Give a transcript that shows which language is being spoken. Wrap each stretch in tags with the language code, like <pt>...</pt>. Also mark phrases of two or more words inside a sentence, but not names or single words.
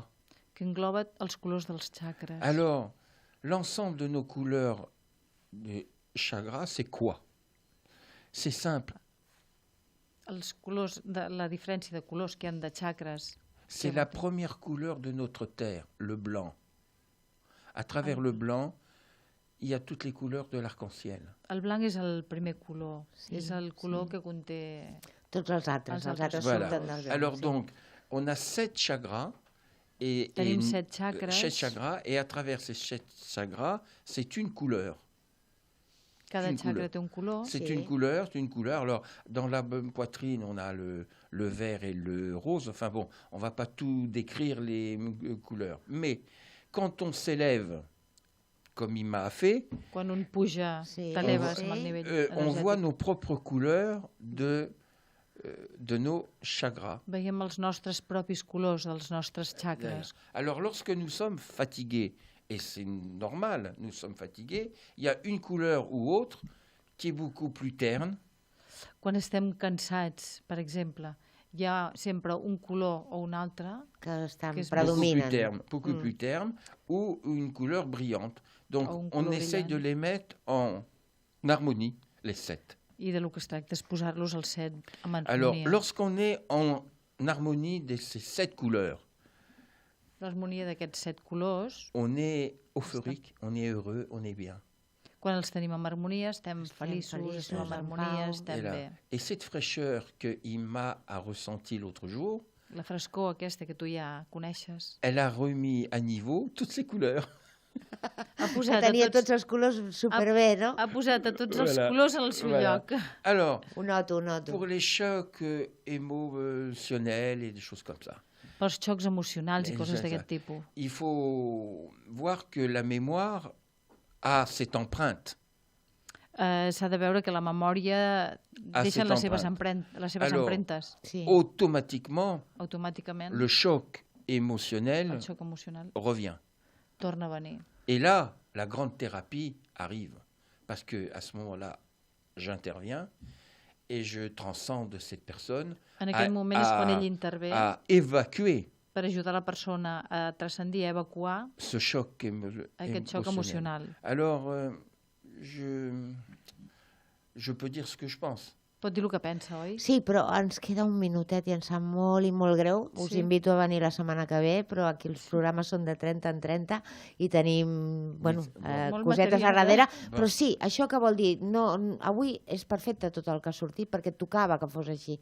<ca>que engloba els colors dels xacres.</ca> <fr>Alors, l'ensemble de nos couleurs de chakras, c'est quoi? C'est simple.</fr> <ca>Els colors, la diferència de colors que hi ha de xacres,</ca> <fr>C'est la première couleur de notre terre, le blanc. À travers le blanc, il y a toutes les couleurs de l'arc-en-ciel.</fr> <ca>el blanc és el primer color, Sí, és el color sí. que conté... Tots els altres altres</ca> <fr>Voilà.</fr> <ca>surten dels</ca> <fr>Alors</fr> <ca>sí.</ca> <fr>donc, on a 7 chakras. Et</fr> <ca>Tenim 7 xacres.</ca> <fr>7 chakras, et à travers ces 7 chakras, c'est une couleur.</fr> <ca>Cada</ca> <fr>une</fr> <ca>xacra</ca> <fr>couleur.</fr> <ca>té un color.</ca> <fr>C'est</fr> <ca>Sí.</ca> <fr>une couleur, c'est une couleur. Alors, dans la poitrine, on a le vert et le rose. Enfin bon, on va pas tout décrire les couleurs. Mais quand on s'élève, comme il m'a fait,</fr> <ca>Quan un puja, Sí. t'eleves Sí. amb el nivell</ca> <fr>on</fr> <ca>energètic.</ca> <fr>voit nos propres couleurs de nos chakras.</fr> <ca>Veiem els nostres propis colors dels nostres xacres.</ca> <fr>Alors, lorsque nous sommes fatigués, et c'est normal, nous sommes fatigués, il y a une couleur ou autre qui est beaucoup plus terne,</fr> <ca>Quan estem cansats, per exemple, hi ha sempre un color o un altre, que estan que és predominen.</ca> <fr>beaucoup plus terne, ou une couleur brillante. Donc, Ou une on couleur essaye de brillante. les mettre en harmonie, les 7.</fr> <ca>i de lo que es tracta és posar-los al set amb</ca> <fr>Alors,</fr> <ca>harmonia.</ca> <fr>lorsqu'on est en harmonie de ces 7 couleurs,</fr> <ca>L'harmonia d'aquests 7 colors,</ca> <fr>on est euphorique, on est heureux, on est bien.</fr> <ca>quan els tenim en harmonia, estem feliços, feliços, estem en en harmonia, pau. estem bé.</ca> <fr>Et cette fraîcheur que Ima a ressentie l'autre jour,</fr> <ca>La frescor aquesta que tu ja coneixes,</ca> <fr>elle a remis à niveau toutes ces couleurs.</fr> <ca>ha Que posat, tenia tots els colors superbé, no? ha posat a tots els</ca> <fr>Voilà.</fr> <ca>colors al seu</ca> <fr>Voilà.</fr> <ca>lloc.</ca> <fr>Alors,</fr> <ca>Ho noto.</ca> <fr>pour les chocs émotionnels et des choses comme ça,</fr> <ca>Pels xocs emocionals i coses Exacte. d'aquest tipus.</ca> <fr>il faut voir que la mémoire a cette empreinte.</fr> <ca>S'ha de veure que la memòria deixa</ca> <fr>cette</fr> <ca>les seves,</ca> <fr>empreinte.</fr> <ca>les seves</ca> <fr>Alors,</fr> <ca>empremtes Sí.</ca> <fr>Automatiquement,</fr> <ca>automàticament.</ca> <fr>le choc émotionnel</fr> <ca>El xoc emocional</ca> <fr>revient.</fr> <ca>torna a venir.</ca> <fr>Et là, la grande thérapie arrive. Parce qu'à ce moment-là, j'interviens et je transcende cette personne</fr> <ca>En aquell moment és quan ell intervé</ca> <fr>à évacuer</fr> <ca>per ajudar la persona a transcendir, a evacuar</ca> <fr>ce choc</fr> <ca>aquest xoc emocional.</ca> <fr>Alors, je peux dire ce que je pense.</fr> <ca>Pot dir el que pensa, oi? Sí, però ens queda un minutet i ens sap molt i molt greu. Us Sí. invito a venir la setmana que ve, però aquí els programes són de 30 en 30 i tenim Molt cosetes a material, darrere. Però sí, això què vol dir? No, avui és perfecte tot el que ha sortit perquè tocava que fos així.</ca>